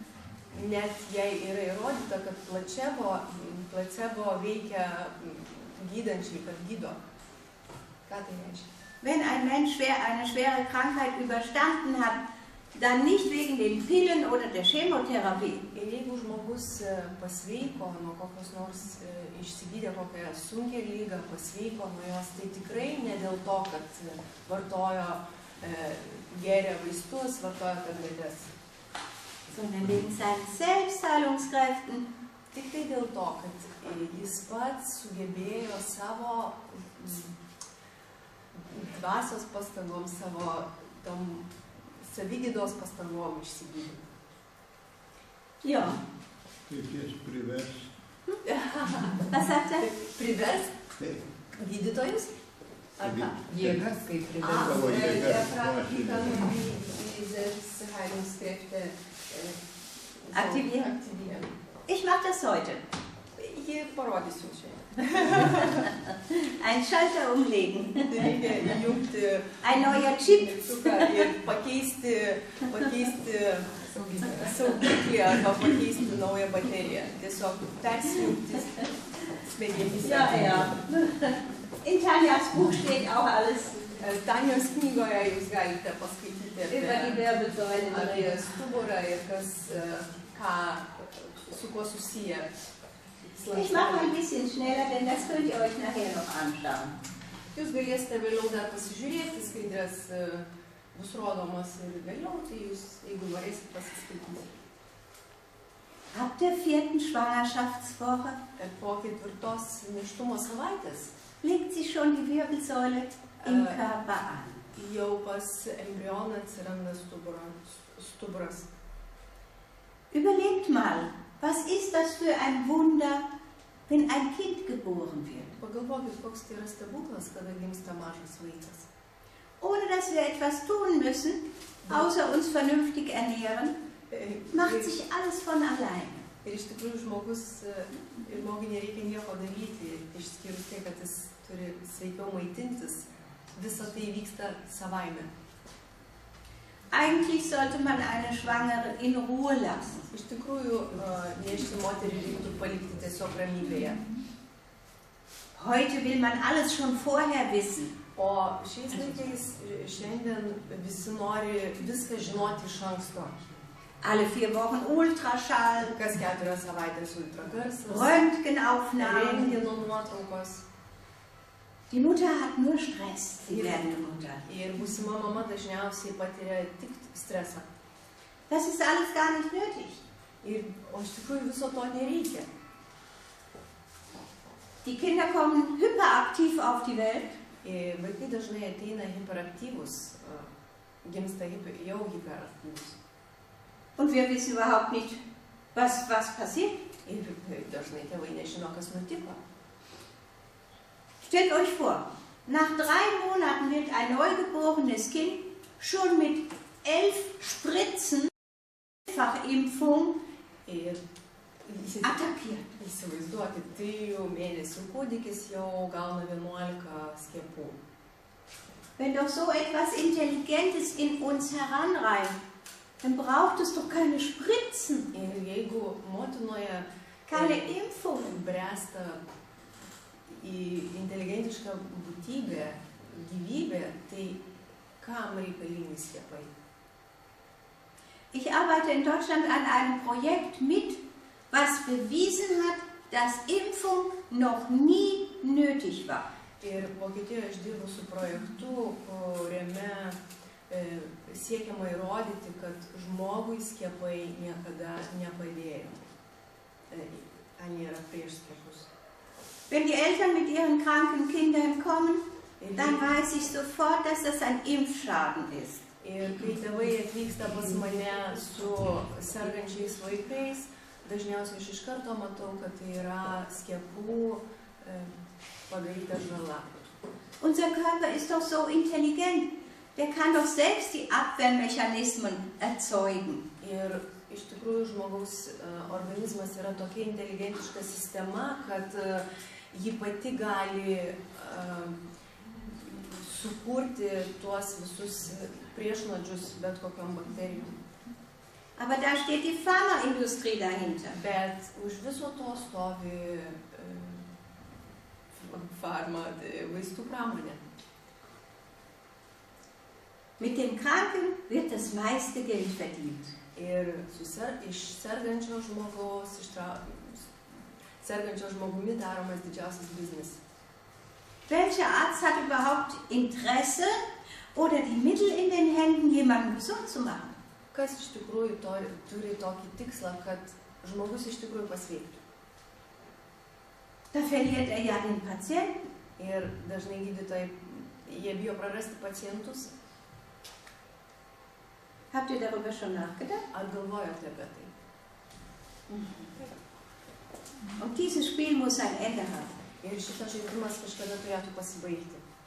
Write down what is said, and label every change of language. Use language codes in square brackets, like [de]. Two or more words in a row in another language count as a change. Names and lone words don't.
[lt] Net jei yra įrodyta, kad placebo veikia gydančiai, kad gydo. Ką tai reiškia? [de] Wenn ein Mensch eine schwere Krankheit überstanden hat, dann nicht wegen den Pillen oder der Chemotherapie. [lt] Ir jeigu žmogus pasveiko nuo kokios nors išsigydė kokią sunkią lygą, pasveiko nuo jos, tai tikrai ne dėl to, kad vartojo gėrė vaistus, vartojo tabletes. [de] Sondern wegen seinen Selbstheilungskräften. [lt] Tik tai dėl to, kad jis pats sugebėjo savo dvasios pastangom, savo savigydos pastangom išsigydyti. [de] Ja. [lt] Reikės priversti. [de] Was sagt er? [lt] Privers gydytojus? Ar ką? Jėgas, kaip Savo jėgas, [de] Aktivieren. Ich mache das heute. [lt] Jį parodysiu čia. [de] Ein Schalter umlegen. [lt] Reikia įjungti [de] Ein neuer Chip. [lt] ir pakeisti saugiklį arba pakeisti naują bateriją. Tiesiog persijungti smegenyse. [de] Ja, ja. In Tanjas Buch steht auch alles [lt] Tanijos knygoje jūs galite paskaityti [de] über die Wirbelsäule. [lt] apie stuburą ir kas, su kuo susiję. [de] Ich mache ein bisschen schneller, denn das könnt ihr euch nachher noch anschauen. [lt] Jūs galėsite vėliau dar pasižiūrėti, skaidrės bus rodomos ir vėliau, tai jūs, jeigu norėsite, pasiskaitysite. [de] Ab der 4. Schwangerschaftswoche [lt] Po 4. nėštumo savaitės [de] legt sich schon die Wirbelsäule im Körper an. [lt] jau pas embrioną atsiranda stuburas. [de] Überlegt mal, was ist das für ein Wunder, wenn ein Kind geboren wird? [lt] Pagalvokit, koks tai yra stebuklas, kada gimsta mažas vaikas. [de] Ohne dass wir etwas tun müssen, außer uns vernünftig ernähren, macht sich alles von alleine. [lt] Ir iš tikrųjų žmogui nereikia nieko daryti, išskyrus tai, kad jis turi sveikiau maitintis, visa tai vyksta savaime. [de] Eigentlich sollte man eine Schwangere in Ruhe lassen. [lt] Iš tikrųjų, nėščią moterį reiktų palikti tiesiog ramybėje. [de] Heute will man alles schon vorher wissen. [lt] O šiais laikais, šiandien visi nori viską žinoti iš anksto. [de] Alle 4 Wochen Ultraschall, [lt] Kas 4 savaitės ultragarsas, [de] Röntgenaufnahmen. [lt] rentgeno nuotraukos. [de] Die Mutter hat nur Stress, die werdende Mutter. [lt] Ir būsima mama dažniausiai patiria tik stresą. [de] Das ist alles gar nicht nötig. [lt] O iš tikrųjų viso to nereikia. [de] Die Kinder kommen hyperaktiv auf die Welt. [lt] Vaikai dažnai ateina hiperaktyvus, gimsta jau hiperaktyvus. [de] Und wir wissen überhaupt nicht, was passiert. [lt] Ir dažnai tėvai nežino, kas nutiko. [de] Stellt euch vor, nach 3 Monaten wird ein neugeborenes Kind schon mit 11 Spritzen Fachimpfung attackiert. [lt] Įsivaizduokit, 3 mėnesių kūdikis jau gauna 11 skiepų. [de] Wenn doch so etwas Intelligentes in uns heranreift, dann braucht es doch keine Spritzen, [lt] Ir jeigu motinoje [de] keine Impfung. [lt] bręsta į inteligentišką būtybę, gyvybę, tai kam reikalingi skiepai? [de] Ich arbeite in Deutschland an einem Projekt mit, was bewiesen hat, dass Impfung noch nie nötig war. [lt] Ir Vokietijoje aš dirbu su projektu, kuriame siekiama įrodyti, kad žmogui skiepai niekada nepadėjo. Nėra prieš skiepus. [de] Wenn die Eltern mit ihren kranken Kindern kommen, dann weiß ich sofort, dass das ein Impfschaden ist. [lt] Ir kai tėvai atvyksta pas mane su sergančiais vaikais, dažniausiai aš iš karto matau, kad tai yra skiepų padaryta žala. [de] Unser Körper ist doch so intelligent. Der kann doch selbst die Abwehrmechanismen erzeugen. [lt] Ir iš tikrųjų žmogaus organizmas yra tokia inteligentiška sistema, kad ji pati gali sukurti tuos visus priešnuodžius bet kokiom bakterijom. [de] Aber da steht die Pharmaindustrie dahinter. [lt] Bet už viso to stovi vaistų pramonė. [de] Mit dem Kranken wird das meiste Geld verdient. [lt] Ir iš sergančio žmogumi daromas didžiausias biznis. [de] Welcher Arzt hat überhaupt Interesse oder die Mittel in den Händen, jemanden gesund zu machen? [lt] Kas iš tikrųjų turi tokį tikslą, kad žmogus iš tikrųjų pasveiktų? [de] Da verliert ja den Patienten. [lt] Ir dažnai gydytojai, jie bijo prarasti pacientus. [de] Habt ihr darüber schon nachgedacht? [lt] Ar galvojote apie tai? [de] Und dieses Spiel muss ein Ende haben. [lt] Ir šitas žaidimas kažkada turėtų pasibaigti.